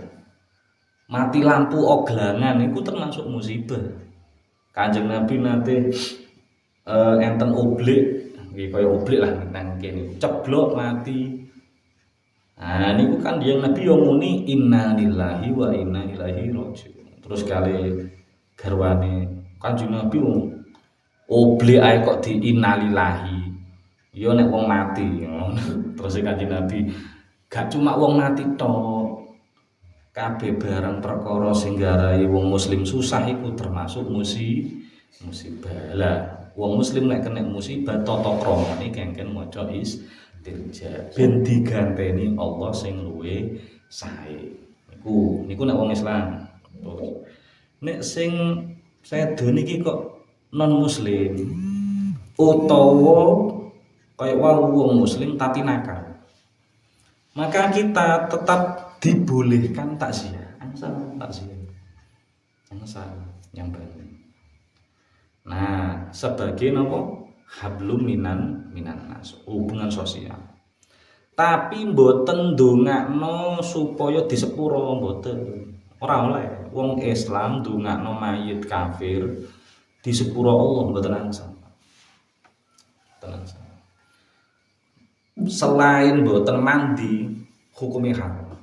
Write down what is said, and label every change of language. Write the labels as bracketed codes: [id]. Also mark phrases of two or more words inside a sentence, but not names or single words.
[jv] Mati lampu oglangan niku termasuk musibah. Kanjeng Nabi nate enten oblik nggih kaya oblik lah nang kene ceblok mati. Niku kan yang Nabi yo muni [ar] إنا لله وإنا إليه راجعون. [jv] Terus kali garwane Kanjeng Nabi oblik ae kok di innalillahi. Yo nek wong mati ngono. Terus Kanjeng Nabi gak cuma wong mati tok. Kabeh barang perkara sing nggarai wong muslim susah iku termasuk musibah. Lah wong muslim nek kena musibah tata kramane kengken maca istirja ben diganteni Allah sing luwih sae. Niku nek wong Islam. nek sing sedo niki kok non muslim utawa kaya wong muslim tapi nakal, [id] maka kita tetap dibolehkan takziah, angsal yang baru. Nah, sebagai nopo [ar] حبل من الناس, [id] hubungan sosial. [jv] Tapi mboten ndongakno supaya disepuro, mboten. Ora oleh wong Islam ndongakno mayit kafir disepuro Allah, mboten angsal. [id] Selain mboten mandi hukumnya haram.